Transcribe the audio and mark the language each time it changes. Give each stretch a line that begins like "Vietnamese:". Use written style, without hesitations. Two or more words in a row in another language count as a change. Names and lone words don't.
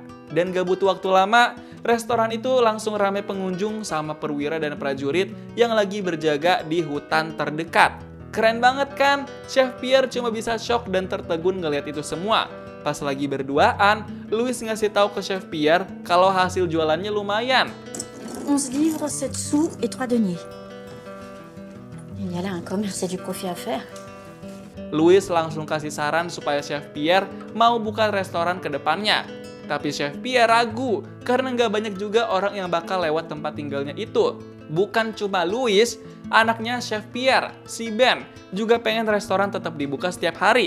Indonesian: Dan gak butuh waktu lama, restoran itu langsung ramai pengunjung sama perwira dan prajurit yang lagi berjaga di hutan terdekat. Keren banget kan? Chef Pierre cuma bisa shock dan tertegun ngeliat itu semua. Pas lagi berduaan, Louis ngasih tahu ke Chef Pierre kalau hasil jualannya lumayan.
French: 11 livres, 7 sous et 3 deniers. Il y a là un commerce et du profit à faire.
Indonesian: Louis langsung kasih saran supaya Chef Pierre mau buka restoran ke depannya. Tapi Chef Pierre ragu, karena nggak banyak juga orang yang bakal lewat tempat tinggalnya itu. Bukan cuma Louis, anaknya Chef Pierre, si Ben, juga pengen restoran tetap dibuka setiap hari.